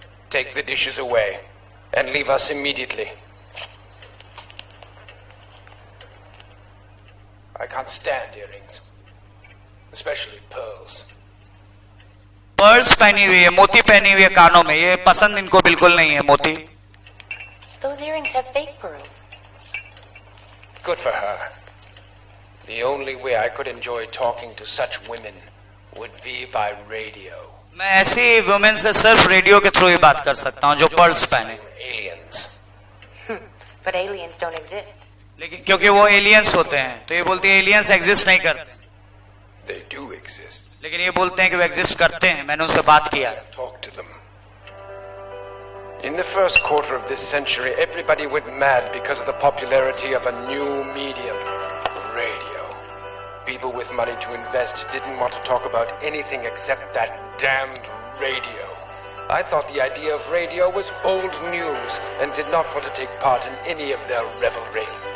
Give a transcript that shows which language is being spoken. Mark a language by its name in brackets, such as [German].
[English] Take the dishes away and leave us immediately. I can't stand earrings, especially pearls. [Hindi] Pearls पहनी हुई है, मोती पहनी हुई है कानों में, ये पसंद इनको बिल्कुल नहीं है मोती। [English] Those earrings have fake pearls. Good for her. The only way I could enjoy talking to such women would be by radio. [Hindi] मैं ऐसी वुमेन से सिर्फ रेडियो के थ्रू ही बात कर सकता हूँ जो पर्ल्स पहने। [English] Aliens. But aliens don't exist. [Hindi] लेकिन क्योंकि वो एलियंस होते हैं, तो ये बोलती है एलियंस एग्जिस्ट नहीं करते। [English] They do exist. [Hindi] लेकिन ये बोलते हैं कि वो एग्जिस्ट करते हैं। मैंने उनसे बात किया। [English] Talk to them. In the first quarter of this century, everybody went mad because of the popularity of a new medium, radio. People with money to invest didn't want to talk about anything except that damned radio. I thought the idea of radio was old news and did not want to take part in any of their revelry.